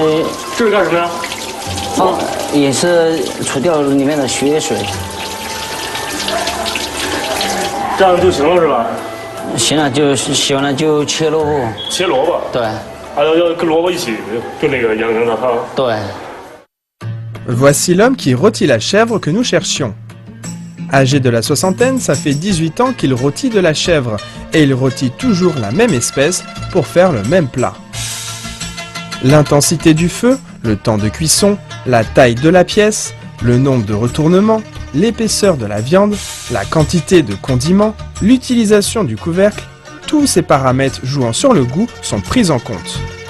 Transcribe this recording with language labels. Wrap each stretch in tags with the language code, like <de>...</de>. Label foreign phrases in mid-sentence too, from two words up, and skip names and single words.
<zh>是干什么呀？也是除掉里面的血水，这样就行了是吧？行了，就洗完了就切萝卜。切萝卜。对。还要跟萝卜一起，就那个羊杂汤。对。</zh> <fr>Voici l'homme qui rôtit la chèvre que nous cherchions. Âgé de la soixantaine, ça fait 18 ans qu'il rôtit de la chèvre, et il rôtit toujours la même espèce pour faire le même plat. L'intensité du feu, le temps de cuisson, la taille de la pièce, le nombre de retournements, l'épaisseur de la viande, la quantité de condiments, l'utilisation du couvercle, tous ces paramètres jouant sur le goût sont pris en compte.</fr>